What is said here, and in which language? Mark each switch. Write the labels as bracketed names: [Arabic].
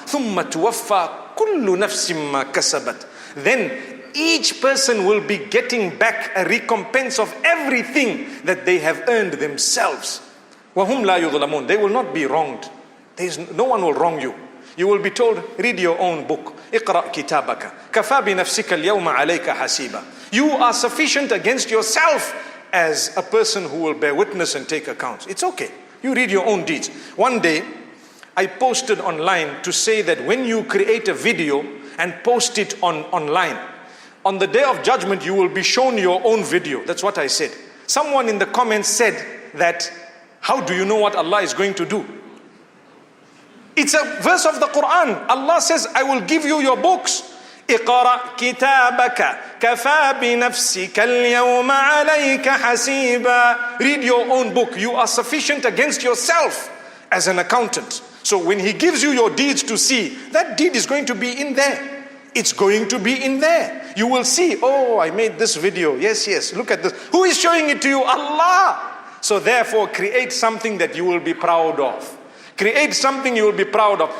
[Arabic] ثُمَّ تُوَفَّى كُلُّ نَفْسٍ مَا كَسَبَتْ. [English] Then each person will be getting back a recompense of everything that they have earned themselves. [Arabic] وَهُمْ لَا يُظْلَمُونَ. [English] They will not be wronged. No one will wrong you. You will be told, read your own book. [Arabic] اقرأ كتابك كفى بنفسك اليوم عليك حسيبا. [English] You are sufficient against yourself as a person who will bear witness and take accounts. It's okay. You read your own deeds. One day, I posted online to say that when you create a video and post it online, on the day of judgment, you will be shown your own video. That's what I said. Someone in the comments said that, how do you know what Allah is going to do? It's a verse of the Quran. Allah says, I will give you your books. [Arabic] اقرأ كتابك كفى بنفسك اليوم عليك حسيبا. [English] Read your own book. You are sufficient against yourself as an accountant. So when He gives you your deeds to see, that deed is going to be in there. It's going to be in there. You will see, oh, I made this video. Yes, look at this. Who is showing it to you? Allah. So therefore, create something that you will be proud of. Create something you will be proud of.